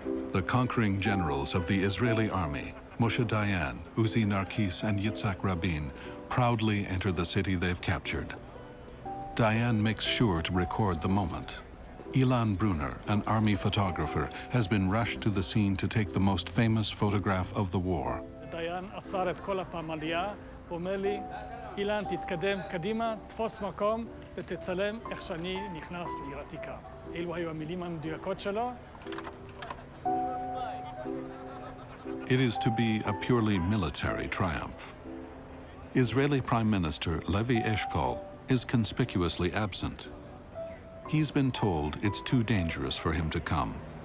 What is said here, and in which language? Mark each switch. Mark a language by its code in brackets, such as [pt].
[en] The conquering generals of the Israeli army, Moshe Dayan, Uzi Narkis, and Yitzhak Rabin, proudly enter the city they've captured. Dayan makes sure to record the moment. Ilan Brunner, an army photographer, has been rushed to the scene to take the most famous photograph of the war. [he] דיין עצר את כל הפמליה, ואומר לי, אילן, תתקדם קדימה, תפוס מקום ותצלם איך שאני נכנס לעיר עתיקה. אלו היו המילים המדויקות שלו. [en] It is to be a purely military triumph. Israeli Prime Minister Levi Eshkol is conspicuously absent. He's been told it's too dangerous for him to come.